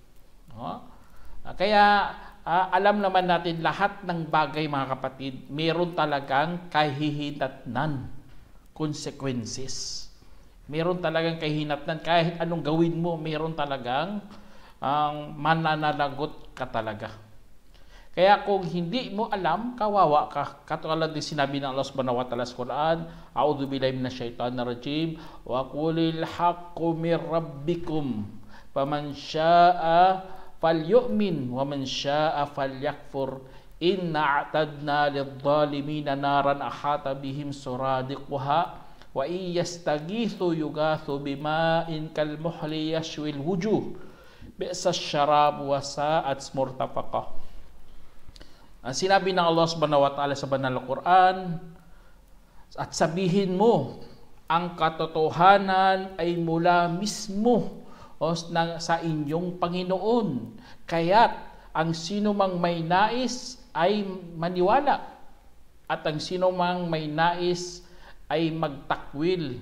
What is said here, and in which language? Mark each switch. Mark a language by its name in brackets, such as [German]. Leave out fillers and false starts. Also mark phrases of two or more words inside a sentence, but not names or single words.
[Filipino] Kaya alam naman natin lahat ng bagay mga kapatid, meron talagang kahihinatnan, consequences. Meron talagang kahihinatnan, kahit anong gawin mo, meron talagang mananalagot ka talaga. Kaya kung hindi mo alam, kawawa ka. Katulad din sinabi ng Allah [Arabic] سبحانه وتعالى [Filipino] sa Quran, [Arabic] أعوذ بالله من الشيطان الرجيم, وقل الحق من ربكم فمن شاء فليؤمن ومن شاء فليكفر إنا أعتدنا للظالمين نارا أحاط بهم سرادقها وإن يستغيثوا يغاثوا بماء كالمهل يشوي الوجوه بئس الشراب وساءت مرتفقا. [Filipino] Sinabi ng Allah [Arabic] سبحانه وتعالى [Filipino] sa banal na Quran, at sabihin mo, ang katotohanan ay mula mismo sa inyong Panginoon. Kaya't ang sino mang may nais ay maniwala, at ang sino mang may nais ay magtakwil.